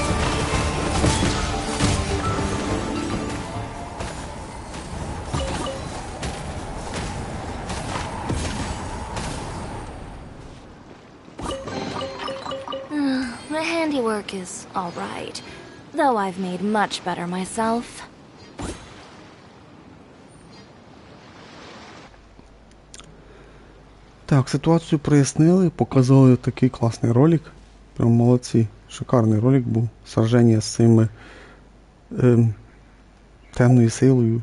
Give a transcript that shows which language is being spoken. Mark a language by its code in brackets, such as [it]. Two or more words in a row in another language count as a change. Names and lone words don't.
[en] The handiwork is all right, though I've made much better myself. [uk] Так, ситуацію прояснили, показали такий класний ролик. Прям молодці. Шикарний ролик був. Сраження з цими темною силою.